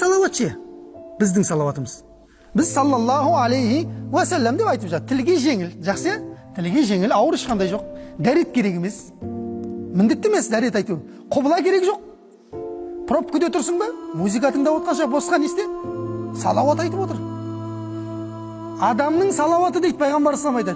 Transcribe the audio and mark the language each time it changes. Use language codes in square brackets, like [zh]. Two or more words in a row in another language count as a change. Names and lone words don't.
[kk] салаватшы біздің салаватымыз. Біз [ar] صلى الله عليه وسلم [kk] деп айтып жатыр. Тілге жеңіл, жақсы? Тілге жеңіл, ауыр ешқандай жоқ. Дәрет керек емес. Міндетті емес дәрет айту. Құбыла керек жоқ. Пробкада тұрсың ба? Музыка тыңдап отқанша босқа не істе? Салават айтып отыр. Адамның салаваты дейді пайғамбар салам айтады.